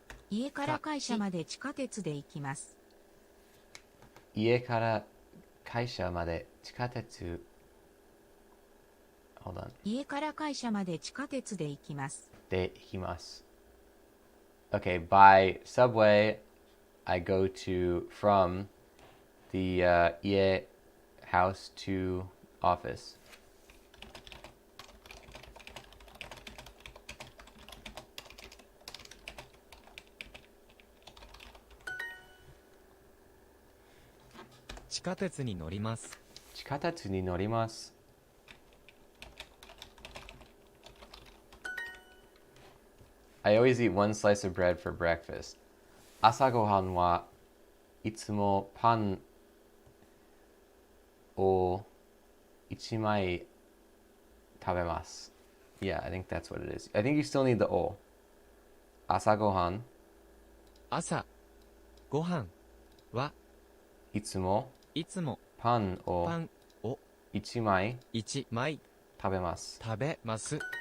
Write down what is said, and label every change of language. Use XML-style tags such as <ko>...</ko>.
<ja>家から会社まで地下鉄で行きます。家から会社まで地下鉄.</ja> <en>Hold on.</en> <ja>家から会社まで地下鉄で行きます。で行きます.</ja> <en>Okay, by subway, I go to from the ie house to office.</en> <ja>「地下鉄に乗ります」 Chikatetsu ni norimasu.</ja> <en>I always eat one slice of bread for breakfast.</en> <ja>朝ごはんはいつもパンを一枚食べます.</ja> <en>Yeah, I think that's what it is. I think you still need the o.</en> <ja>朝ごはん朝ごはんはいつもいつもパンをパンを一枚 1枚食べます. 食べます。</ja>